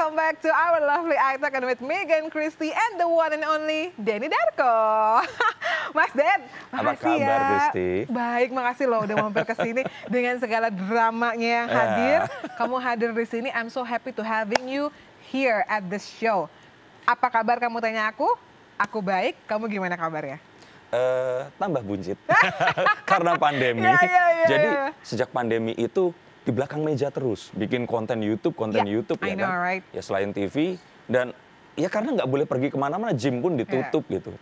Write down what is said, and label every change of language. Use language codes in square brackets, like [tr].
[en] back to our lovely I Talk with Megan Christie and the one and only Denny Darko. [id] Mas Den, makasih apa kabar, ya. Christie? Baik, makasih loh udah mampir ke sini dengan segala dramanya yang hadir. Kamu hadir di sini, [en] I'm so happy to having you here at this show. [id] Apa kabar kamu tanya aku? Aku baik, kamu gimana kabarnya? Tambah buncit karena pandemi. Jadi sejak pandemi itu di belakang meja terus bikin konten YouTube YouTube ya kan. [en] Right? [id] Ya selain TV dan ya karena nggak boleh pergi kemana-mana, gym pun ditutup gitu.